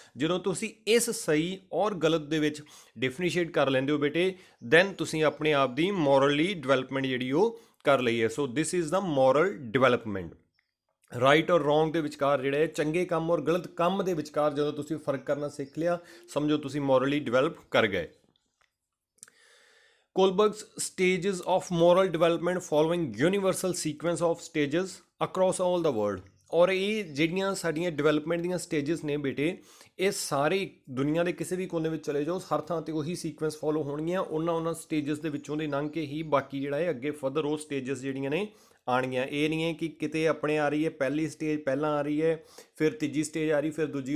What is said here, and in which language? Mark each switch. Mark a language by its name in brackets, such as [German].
[Punjabi] ਜਦੋਂ ਤੁਸੀਂ ਇਸ ਸਹੀ ਔਰ ਗਲਤ ਦੇ ਵਿੱਚ ਡਿਫਰੈਂਸ਼ੀਏਟ ਕਰ ਲੈਂਦੇ ਹੋ ਬੇਟੇ, ਦੈਨ ਤੁਸੀਂ ਆਪਣੇ ਆਪ ਦੀ ਮੋਰਲੀ ਡਿਵੈਲਪਮੈਂਟ ਜਿਹੜੀ ਉਹ ਕਰ ਲਈ ਹੈ। [English] So this is the moral development. [Punjabi] Right ਔਰ ਰੋਂਗ ਦੇ ਵਿਚਕਾਰ ਜਿਹੜਾ ਹੈ, ਚੰਗੇ ਕੰਮ ਔਰ ਗਲਤ ਕੰਮ ਦੇ ਵਿਚਕਾਰ ਜਦੋਂ ਤੁਸੀਂ ਫਰਕ ਕਰਨਾ ਸਿੱਖ ਲਿਆ, ਸਮਝੋ ਤੁਸੀਂ ਮੋਰਲੀ ਡਿਵੈਲਪ ਕਰ ਗਏ। [English] Kohlberg's stages of moral development following universal sequence of stages across all the world। [Punjabi] ਔਰ ਇਹ ਜਿਹੜੀਆਂ ਸਾਡੀਆਂ ਡਿਵੈਲਪਮੈਂਟ ਦੀਆਂ ਸਟੇਜਸ ਨੇ ਬੇਟੇ, ਇਹ ਸਾਰੇ ਦੁਨੀਆ ਦੇ ਕਿਸੇ ਵੀ ਕੋਨੇ ਵਿੱਚ ਚਲੇ ਜਾਓ, ਹਰ ਥਾਂ ਤੇ ਉਹੀ ਸੀਕੁਐਂਸ ਫੋਲੋ ਹੋਣਗੀਆਂ। ਉਹਨਾਂ ਸਟੇਜਸ ਦੇ ਵਿੱਚੋਂ ਦੇ ਲੰਘ ਕੇ ਹੀ ਬਾਕੀ ਜਿਹੜਾ ਹੈ ਅੱਗੇ ਫਰਦਰ ਉਹ ਸਟੇਜਸ ਜਿਹੜੀਆਂ ਨੇ ਆਉਣਗੀਆਂ। ਇਹ ਨਹੀਂ ਹੈ ਕਿ ਕਿਤੇ ਆਪਣੇ ਆ ਰਹੀ ਹੈ ਪਹਿਲੀ ਸਟੇਜ ਪਹਿਲਾਂ ਆ ਰਹੀ ਹੈ, ਫਿਰ ਤੀਜੀ ਸਟੇਜ ਆ ਰਹੀ, ਫਿਰ ਦੂਜੀ।